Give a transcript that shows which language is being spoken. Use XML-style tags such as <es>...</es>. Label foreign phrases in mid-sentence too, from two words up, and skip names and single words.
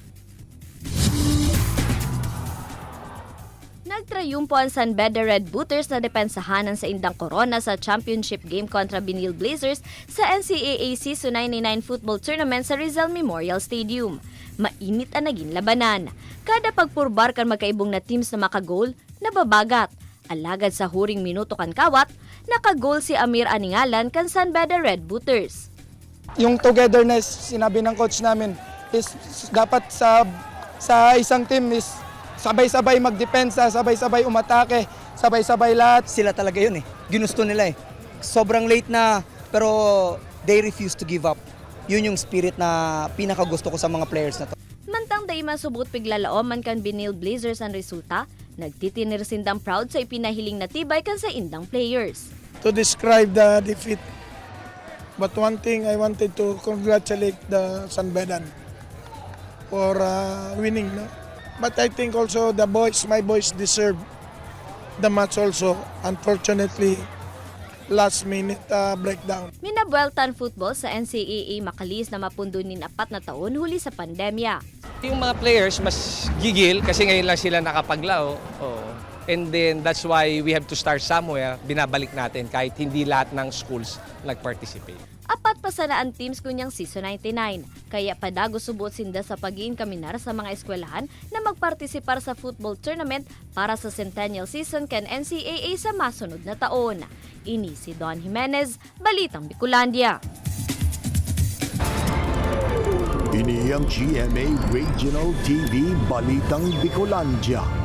<bik>Nagtrayumpo ang San Beda Red Booters na depensahanan sa indang korona sa</bik> <en>championship game</en> <bik>kontra Benil Blazers sa NCAA Season 99 Football Tournament sa Rizal Memorial Stadium. Mainit ang naging labanan. Kada pagpurbar kan magkaibong na teams na makagol, nababagat. Alagad sa huring minuto kan kawat, nakagol si Amir Aningalan kan San Beda Red Booters.</bik> <tl>Yung togetherness, sinabi ng coach namin, is dapat sa isang team is sabay-sabay magdepensa, sabay-sabay umatake, sabay-sabay lahat. Sila talaga yun eh. Ginusto nila eh. Sobrang late na, pero</tl> <en>they refuse to give up.</en> <tl>Yun yung spirit na pinakagusto ko sa mga players na to.</tl> <bik>Mantang day masubot piglalaoman kan Benil Blazers ang resulta, nagtitinir sindang proud sa ipinahiling na tibay kan sa indang players.</bik> <en>To describe the defeat, but one thing I wanted to congratulate the San Bedan for winning. No? But I think also my boys deserve the match also. Unfortunately, last minute breakdown.</en> <bik>Minabueltan football sa NCAA makalis na mapundo ni 4 na taon huli sa pandemya.</bik> <tl>Yung mga players mas gigil kasi ngayon lang sila nakapaglao.</tl> <en>Oh. And then that's why we have to start somewhere.</en> <tl>Binabalik natin kahit hindi lahat ng schools nag-participate.</tl> <bik>4 pa sana ang teams kunyang season 99. Kaya padago subot sinda sa pag-iin kaminar sa mga eskwelahan na magpartisipar sa</bik> <en>football tournament</en> <bik>para sa Centennial Season kan NCAA sa masunod na taon. Ini si Don Jimenez, Balitang Bicolandia. Ini ang GMA Regional TV Balitang Bicolandia.</bik>